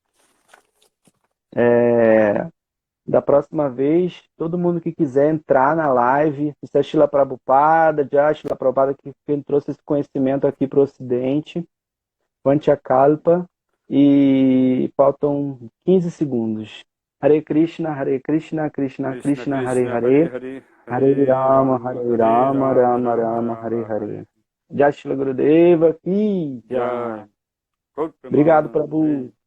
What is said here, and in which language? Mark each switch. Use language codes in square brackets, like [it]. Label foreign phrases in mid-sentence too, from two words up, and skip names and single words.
[pt] Da próxima vez, todo mundo que quiser entrar na live, isso é Shila Prabhupada, já Shila Prabhupada que trouxe esse conhecimento aqui para o Ocidente, Vanchakalpa, e faltam 15 segundos. [sa] हरे कृष्ण, कृष्ण कृष्ण, हरे हरे, हरे राम, राम राम, हरे हरे. [hi] जय शिला गुरुदेव, की जय. [pt] Obrigado, Prabhu.